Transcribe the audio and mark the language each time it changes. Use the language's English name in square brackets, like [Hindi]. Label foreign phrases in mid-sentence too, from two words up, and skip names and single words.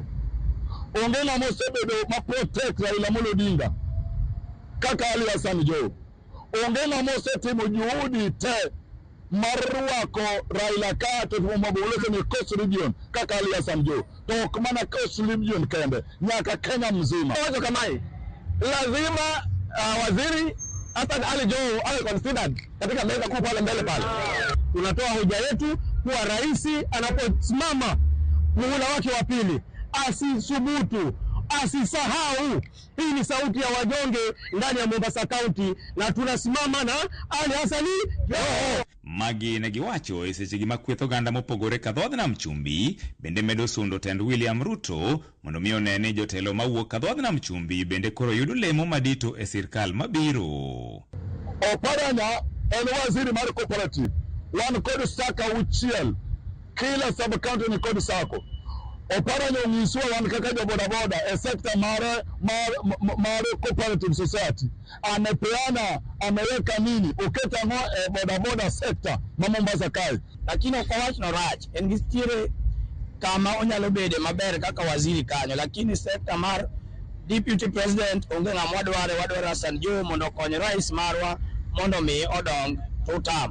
[Luo (Kenya and Tanzania)] Onge ng'ama osebedo ma protect Raila Amolo Odinga kaka Ali Hassan Joho. Onge ng'ama osetimo juhudi te mar rwako Raila ka to mobilize ni Coast Region kaka Ali Hassan Joho. To ok mana Coast Region kende, nyaka Kenya mzima. Wacho kamae, [Swahili] lazima waziri Hassan Ali Joho awe considered katika meza kuu pale mbele pale. Tunatoa hoja yetu kuwa rais anaposimama muhula wake wa pili asisubutu, asisahau. Hii ni sauti ya wanyonge ndani ya Mombasa County na tunasimama na Ali Hassan Joho. [Luo (Kenya and Tanzania)] Magi ne giwacho e seche gi makwetho ganda mopogore kadhodh nam chumbi bende medo sundo tend William Ruto mondo mi onene jotelo mawuok kadhodh nam chumbi bende koro yudo lemo madito e sirkal mabiro. Oparanya en waziri mar cooperative. Wan kod saka uchiel. Kila sub county ni kod sako. Oparanya onyiswa wan kaka jo boda e sekta mar [English] cooperative society. [Swahili] Amepeana, ameweka nini? [Luo (Kenya and Tanzania)] Oketa ngo boda sekta ma Mombasa kae. Lakini okawach no rach. En gistiere kama onyalo bede maber kaka waziri kanyo. Lakini sekta mar deputy president onge ng'ama wadwaro Hassan Joho mondo kony rais marwa mondo mi odong tutam.